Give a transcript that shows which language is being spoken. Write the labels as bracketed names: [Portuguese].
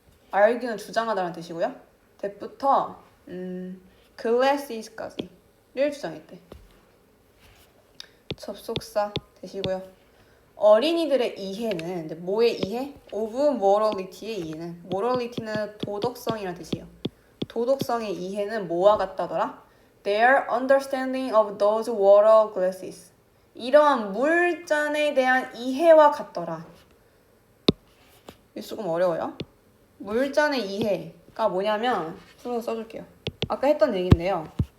[Korean] argue는 주장하다라는 뜻이고요. that부터 glasses까지를 주장했대. 접속사 되시고요. 어린이들의 이해는 뭐의 이해? of morality 의 이해는 morality는 도덕성이라는 뜻이에요. 도덕성의 이해는 뭐와 같다더라? [English] Their understanding of those water glasses. [Korean] 이러한 물잔에 대한 이해와 같더라. 이거 조금 어려워요. 물잔의 이해가 뭐냐면 순서 써줄게요. 아까 했던 얘기인데요.